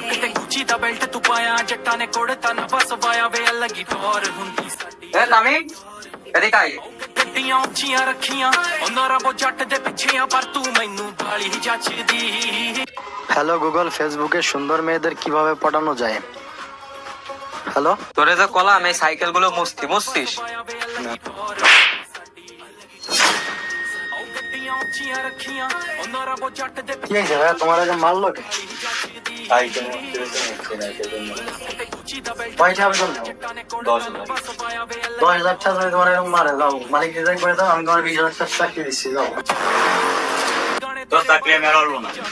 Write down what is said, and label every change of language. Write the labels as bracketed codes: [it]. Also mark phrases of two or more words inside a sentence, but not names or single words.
[pa] ਤੇ ਗੁੱਚੀ ਦਾ ਬੈਲਟ ਤੂੰ ਪਾਇਆ ਜੱਟਾਂ ਨੇ ਕੋੜਤਾ ਨਾ ਬਸ ਵਾਇਆ ਵੇ ਲੱਗੀ ਟੋਰ ਹੁੰਦੀ ਸਾਡੀ [bn] এ তামিম এদিকে আয় [pa] ਗੱਡੀਆਂ ਉੱਚੀਆਂ ਰੱਖੀਆਂ ਉਹਨਾਂ ਰੱਬੋ ਜੱਟ ਦੇ ਪਿੱਛੇ ਆ ਪਰ ਤੂੰ ਮੈਨੂੰ ਬਾਲੀ ਜੱਚਦੀ [bn] হ্যালো গুগল, ফেসবুকে সুন্দর মেয়েদের কিভাবে পটানো যায়? হ্যালো, তোরে যে কলাম এই সাইকেল গুলো মুছছিস [pa] ਗੱਡੀਆਂ ਉੱਚੀਆਂ ਰੱਖੀਆਂ ਉਹਨਾਂ ਰੱਬੋ ਜੱਟ ਦੇ [bn] কি হয়েছে ভাইয়া, তোমার আগে মারলো কে? কয়টা আবেদন দাও? 10,000 টাকা যদি তোমার এরকম মারে, যাও মালিক রিজাইন করে দাও, আমি তোমার 20,000 টাকা চাকরি দিচ্ছি, যাও। তোর চাকরি আমি আর হলো না।